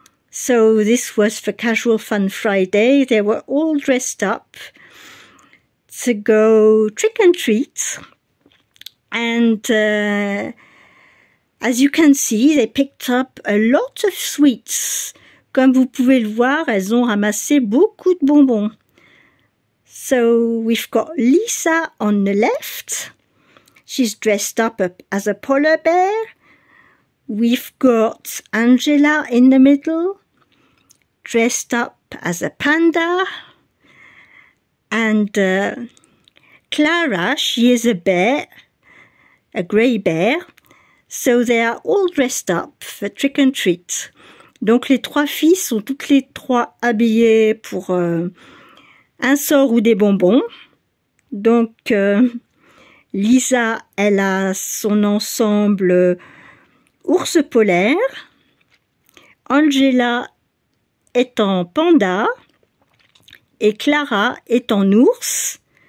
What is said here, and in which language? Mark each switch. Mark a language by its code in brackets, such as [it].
[en] So this was for Casual Fun Friday. They were all dressed up to go trick and treat. And as you can see, they picked up a lot of sweets. [fr] Comme vous pouvez le voir, elles ont ramassé beaucoup de bonbons. [en] So we've got Lisa on the left. She's dressed up as a polar bear. We've got Angela in the middle, dressed up as a panda. And Clara, she is a bear, a grey bear. So they are all dressed up for trick and treat. [fr] Donc les trois filles sont toutes les trois habillées pour un sort ou des bonbons. Donc Lisa, elle a son ensemble ours polaire. Angela est en panda. Et Clara est en ours.